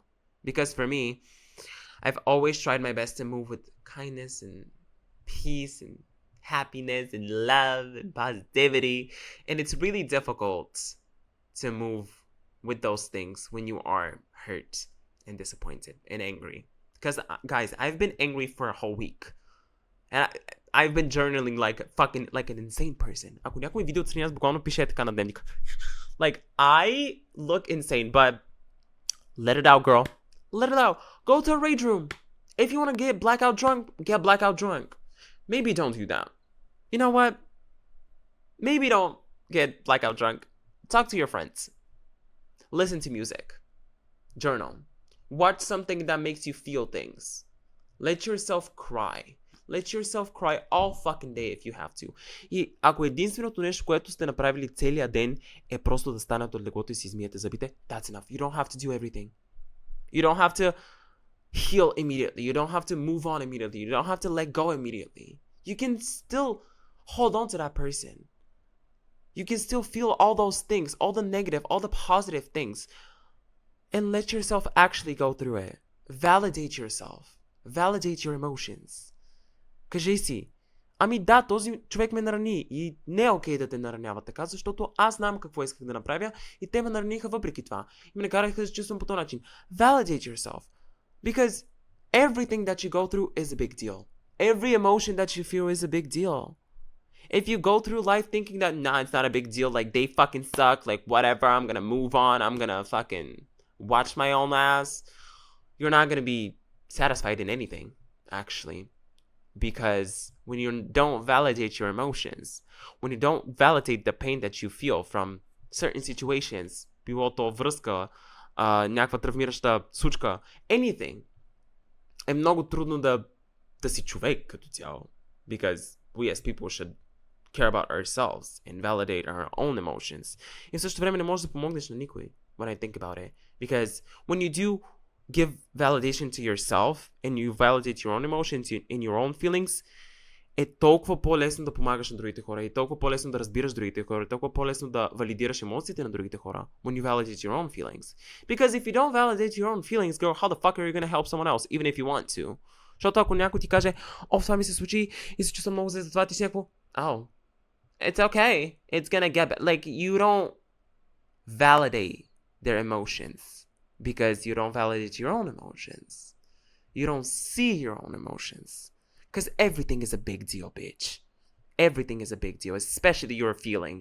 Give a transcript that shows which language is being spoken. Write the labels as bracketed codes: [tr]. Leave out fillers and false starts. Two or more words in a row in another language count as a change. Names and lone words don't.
[en] Because for me, I've always tried my best to move with kindness and peace and happiness and love and positivity. And it's really difficult to move with those things when you are hurt and disappointed and angry. Because, guys, I've been angry for a whole week. And I've been journaling like an insane person. [bg] Ако някой видео отстрани, аз буквално пише така на дневник. [en] Like, I look insane, but let it out, girl. Let it out. Go to a rage room. If you want to get blackout drunk, get blackout drunk. Maybe don't do that. You know what? Maybe don't get blackout drunk. Talk to your friends. Listen to music. Journal. Watch something that makes you feel things. Let yourself cry. Let yourself cry all fucking day if you have to. [bg] И ако единственото нещо, което сте направили целия ден е просто да станете от леглото и си измиете зъбите, [en] that's enough. You don't have to do everything. You don't have to heal immediately. You don't have to move on immediately. You don't have to let go immediately. You can still hold on to that person. You can still feel all those things, all the negative, all the positive things. And let yourself actually go through it. Validate yourself. Validate your emotions. [bg] Кажи си, ами да, този човек ме нарани и не е окей да те наранява така, защото аз знам какво исках да направя и те ме нараниха въпреки това. И ме накараха да се чувствам по този начин. [en] Validate yourself. Because everything that you go through is a big deal. Every emotion that you feel is a big deal. If you go through life thinking that, nah, it's not a big deal, like they fucking suck, like whatever, I'm gonna move on, I'm gonna fucking watch my own ass, you're not gonna be satisfied in anything, actually. Because when you don't validate your emotions, when you don't validate the pain that you feel from certain situations, [bg] било то връзка, някаква травмираща случка, anything, е много трудно да си човек като цяло. [en] Because we as people should care about ourselves and validate our own emotions. [bg] И в същото време не можеш да помогнеш на никой, [en] when I think about it. Because when you do give validation to yourself and you validate your own emotions and your own feelings, [bg] е толкова по-лесно да помагаш на другите хора, и толкова по-лесно да разбираш другите хора, и толкова по-лесно да валидираш емоциите на другите хора [en] when you validate your own feelings. [bg] Because if you don't validate your own feelings, girl, how the fuck are you gonna help someone else, even if you want to? Защото ако някой ти каже, това ми се случи и се чувствам много зле за това, ти си някакво, [en] it's okay, it's gonna get better. Like, you don't validate their emotions because you don't validate your own emotions. You don't see your own emotions. Because everything is a big deal, bitch. Everything is a big deal, especially your feelings.